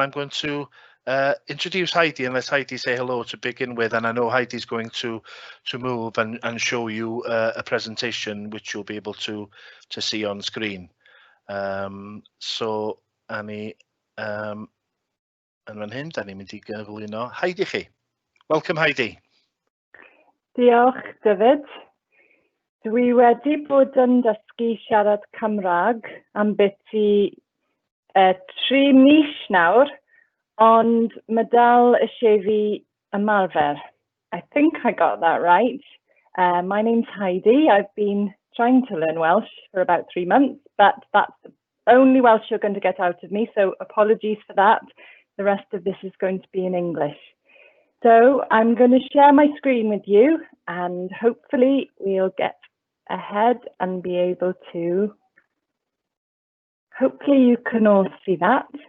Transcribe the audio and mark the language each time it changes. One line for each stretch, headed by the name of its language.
English: I'm going to introduce Heidi and let Heidi say hello to begin with, and I know Heidi's going to move and show you a presentation which you'll be able to see on screen.
Welsh: So Annie, yn fan hyn, da ni'n mynd i gyflwyno Heidi chi.
English: Welcome, Heidi.
Welsh: Diolch, David. Dwi wedi bod yn dysgu siarad Cymraeg am byti 3 mis nawr, ond mae dal eisiau fi ymarfer.
English: I think I got that right. My name's Heidi. I've been trying to learn Welsh for about 3 months, but that's the only Welsh you're going to get out of me, so apologies for that. The rest of this is going to be in English. So I'm going to share my screen with you, and hopefully we'll get ahead and be able to, hopefully you can all see that.